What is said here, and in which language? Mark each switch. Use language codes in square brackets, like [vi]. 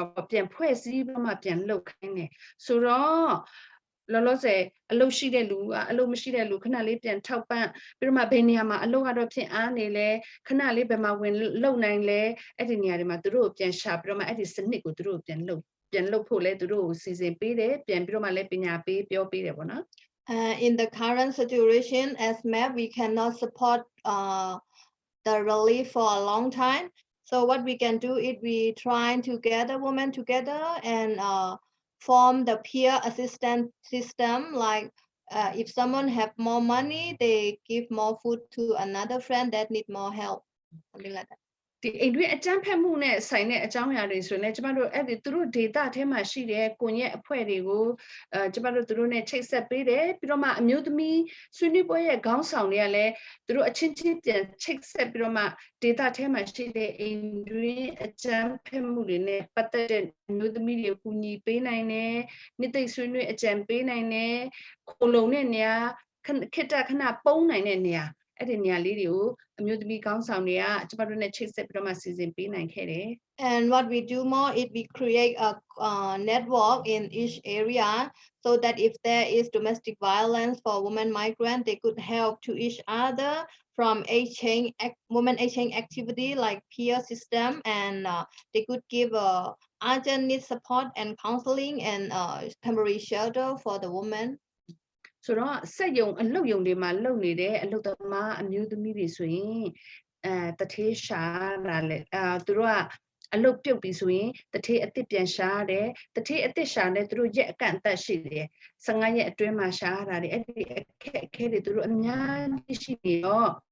[my] ပြန်ဖွဲ့စည်းပြီးမှပြန်လုပ်ခိုင်းတယ်ဆိုတော့လောလောဆယ်အလုပ်ရှိတဲ့လူကအလုပ်မရှိတဲ့လူခဏလေးပြန်ထောက်ပံ့ပြီးတော့မှဘယ်နေရာမှာအလုပ်ကတော့ဖြစ်အားနေလဲခဏလေးဘယ်မှာဝင်လုပ်နိုင်လဲအဲ့ဒီနေရာတွေမှာသူတို့ပြန်ရှာပြီးတော့မှအဲ့ဒီစနစ်ကိုသူတို့ပြန်လုပ်ဖို့လဲသူတို့စီစဉ်ပေးတယ်ပြန်ပြီးတော့မှလဲပညာပေးပြောပေးတယ်ပေါ့နော် [en] In the current situation as MAP, we cannot support the relief for a long time. So what we can do is we try to gather women together and form the peer assistance system. Like if someone have more money, they give more food to another friend that need more help, something like that. [my] ဒီအိမ်တွင်းအကြမ်းဖက်မှုနဲ့ဆိုင်တဲ့အကြောင်းအရာတွေဆိုရင်လည်းကျမတို့အဲ့ဒီသူတို့ data ထဲမှာရှိတဲ့ကွန်ရက်အဖွဲ့တွေကိုကျမတို့သူတို့ ਨੇ ချိတ်ဆက်ပေးတယ်ပြီးတော့မှအမျိုးသမီးဆွေးနွေးပွဲရဲ့ခေါင်းဆောင်တွေကလည်းသူတို့အချင်းချင်းပြန်ချိတ်ဆက်ပြီးတော့မှ data ထဲမှာရှိတဲ့အိမ်တွင်းအကြမ်းဖက်မှုတွေနဲ့ပတ်သက်တဲ့အမျိုးသမီးတွေကိုကူညီပေးနိုင်တယ်နှစ်သိမ့်ဆွေးနွေးအကြံပေးနိုင်တယ်ခိုလုံတဲ့နေရာခဏပုံးနိုင်တဲ့နေရာ အဲ့ဒီနေရာလေးတွေကိုအမျိုးသမီးခေါင်းဆောင်တွေကကျမတို့နဲ့ချိတ်ဆက်ပြီးတော့မှစီစဉ်ပေးနိုင်ခဲ့တယ် [en] And what we do more is we create a network in each area so that if there is domestic violence for women migrants, they could help to each other from women exchange activity like peer system, and they could give urgent need support and counseling and temporary shelter for the women. [my] ဆိုတော့စက်ယုံအလုပ်ယုံတွေမှာလုပ်နေတဲ့အလုပ်သမားအမျိုးသမီးတွေဆိုရင်တထေးရှာတာလေသူတို့ကအလုပ်ပြုတ်ပြီဆိုရင်တထေးအစ်စ်ပြန်ရှာတယ်တထေးအစ်စ်ရှာတယ်သူတို့ရက်အကန့်အသတ်ရှိတယ်15ရက်အတွင်းမှာရှာတာတွေအဲ့ဒီအခက်အခဲတွေသူတို့အများကြီးရှိနေတော့